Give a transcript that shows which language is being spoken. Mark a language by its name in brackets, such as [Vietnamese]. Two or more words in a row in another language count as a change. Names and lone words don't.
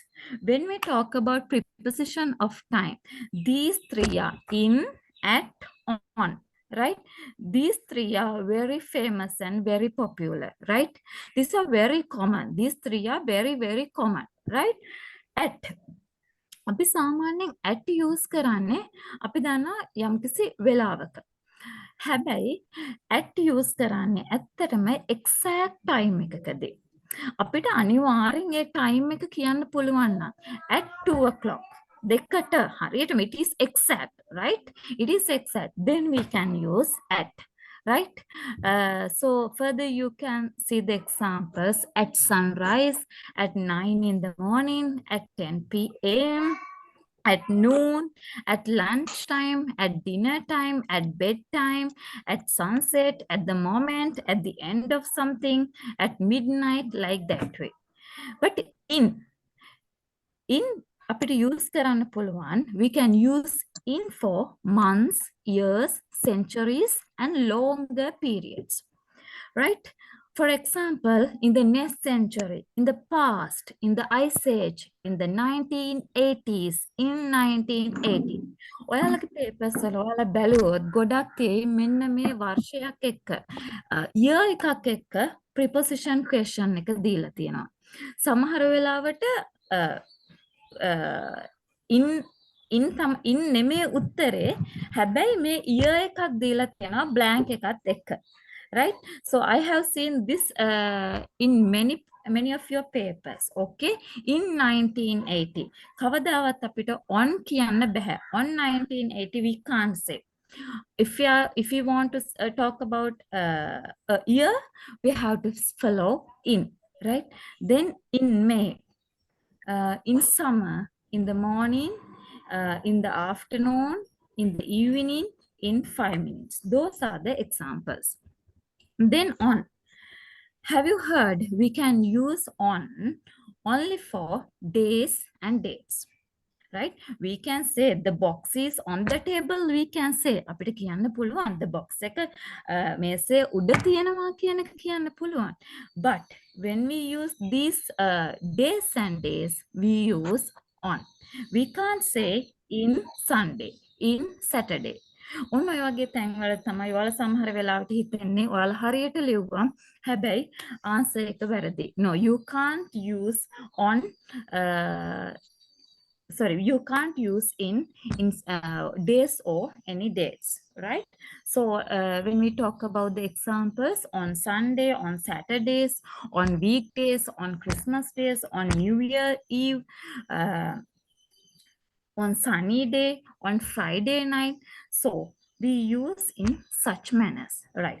[English] When we talk about preposition of time, these three are in, at, on, right? These three are very famous and very popular, right? These are very common. These three are very, very common, right? [Sinhala] At අපි සාමාන්‍යයෙන් [English] at use [Sinhala] කරන්නේ අපි දන්නවා යම්කිසි වෙලාවක. හැබැයි [English] at use [Sinhala] කරන්නේ ඇත්තටම [English] exact time [Sinhala] එකකදී. අපිට අනිවාර්යෙන් ඒ time එක කියන්න පුළුවන් නම් [English] at 2 o'clock [Sinhala] දෙකට හරියටම [English] it is exact right it is exact then we can use at right so further you can see the examples at sunrise at 9 in the morning at 10 p.m. at noon, at lunchtime, at dinner time, at bedtime, at sunset, at the moment, at the end of something, at midnight, like that way. But in [Sinhala] අපිට use කරන්න පුළුවන් [English] we can use in for months, years, centuries and longer periods. Right? For example, in the next century, in the past, in the Ice Age, in the 1980s, in 1980. [Sinhala] ඔයාලගේ papers වල ඔයාලා බැලුවොත් ගොඩක් තියෙයි මෙන්න මේ වර්ෂයක් එක්ක year එකක් එක්ක [English] preposition question [Sinhala] එක දීලා තියෙනවා. සමහර වෙලාවට in නෙමේ උත්තරේ හැබැයි මේ year එකක් දීලා තියෙනවා blank එකත් එක්ක. [English] Right? So I have seen this in many of your papers. Okay? In 1980. [Sinhala] කවදාවත් අපිට on කියන්න බෑ. [English] On 1980 we can't say. If you want to talk about a year, we have to follow in. Right? Then in May. In summer, in the morning, in the afternoon, in the evening, in 5 minutes. Those are the examples. Then on. Have you heard we can use on only for days and dates? right? We can say the box is on the table. We can say [Sinhala] අපිට කියන්න පුළුවන් [English] the box [Sinhala] එක මේසේ උඩ තියෙනවා කියන එක කියන්න පුළුවන්. [English] But when we use these days and days, we use on. We can't say in Sunday, in Saturday. [Sinhala] ඔන්න ඔය වගේ තැන්වල තමයි ඔයාලා සමහර වෙලාවට හිතන්නේ ඔයාලා හරියට ලිව්වා හැබැයි answer එක වැරදි. [English] No, you can't use on sorry, you can't use in days or any dates, right? So when we talk about the examples on Sunday, on Saturdays, on weekdays, on Christmas days, on New Year Eve, on sunny day, on Friday night, so we use in such manners, right?